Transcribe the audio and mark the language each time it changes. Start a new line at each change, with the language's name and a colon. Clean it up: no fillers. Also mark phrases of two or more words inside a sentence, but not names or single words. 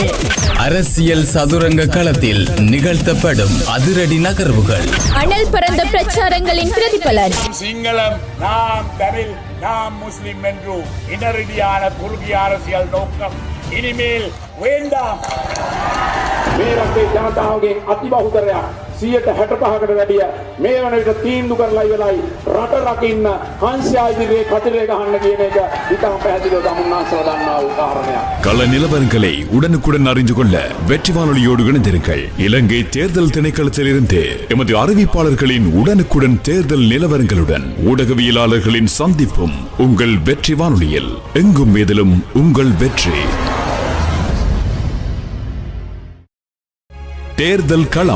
Tamil: அரசியல் சதுரங்க களத்தில் நிகழ்த்தப்படும் அதிரடி நகர்வுகள். அனல் பறந்த பிரச்சாரங்களின் பிரதிபலன். சிங்களம் நாம் தமிழ் நாம் முஸ்லிம் என்று இனரீதியான குறுகிய அரசியல் நோக்கம் இனிமேல் வேண்டாம்.
Sinhala: මේ රටේ ජනතාවගේ අතිබහුතරයක් 65%කට වැඩිය මේ වන විට තීන්දුව කරලා ඉවරයි රට රකින්න හංසයා ඉදිරියේ කතරේ ගහන්න කියන එක ඉතාම පැහැදිලිව තමුන්නාසව දන්නා වූ කාරණයක්.
Tamil: கள நிலவரங்களை உடனுக்குடன் அறிந்து கொள்ள வெற்றி வானொலியோடு இணைந்திருங்கள். இலங்கை தேர்தல் திணைக்களத்திலிருந்து எமது அறிவிப்பாளர்களின் உடனுக்குடன் தேர்தல் நிலவரங்களுடன் ஊடகவியலாளர்களின் சந்திப்பும் உங்கள் வெற்றி வானொலியில். எங்கும் எதிலும் உங்கள் வெற்றி. தேர்தல் களம்.